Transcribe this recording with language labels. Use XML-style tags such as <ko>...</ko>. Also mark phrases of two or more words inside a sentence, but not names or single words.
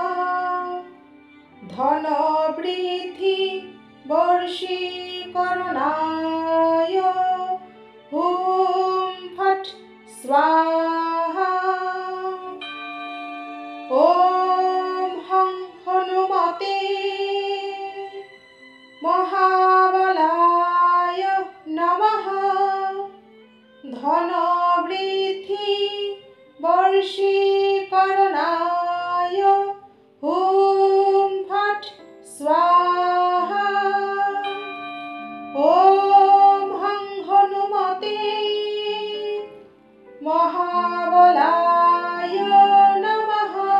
<sa>धनवृद्धि वर्षीकरणाय ॐ फट् स्वाहा। ॐ हं हनुमते महाबलाय नमः। धनवृद्धि वृद्धि वर्षीकरणाय हुम फट स्वाहा। ओम हं हनुमते महाबलाय नमः।</sa>